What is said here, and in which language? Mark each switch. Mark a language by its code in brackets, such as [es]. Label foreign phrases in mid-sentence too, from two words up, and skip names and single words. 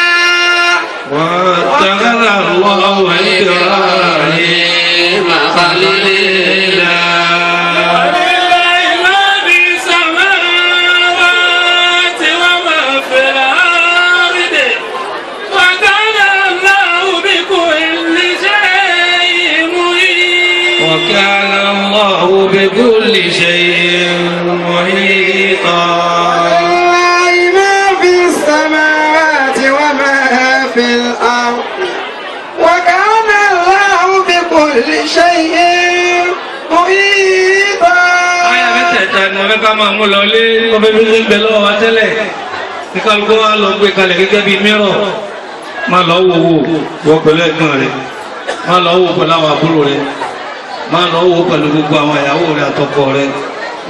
[ar] واتخذ الله إبراهيم خليلا وكان الله بكل شيء محيطا لله ما في السماوات وما في الأرض وكان الله بكل شيء محيطا. [yo] Aya mẹ́tẹ̀ẹ̀ta ni ọ̀fẹ́ ká máa mú lọ lé ọbẹ̀ bí ó ń bẹ lọ́wọ́ wa tẹ́lẹ̀ ní kálukú wa lọ gbé kalẹ̀ gẹ́gẹ́ bí mìíràn máa lọ wò wọ pẹ̀lú ẹ̀gbọ́n rẹ̀ máa lọ wò pẹ̀lú àwọn àbúrò rẹ̀ máa lọ wò pẹ̀lú gbogbo àwọn ìyàwó rẹ̀ àtọkọ rẹ̀ máa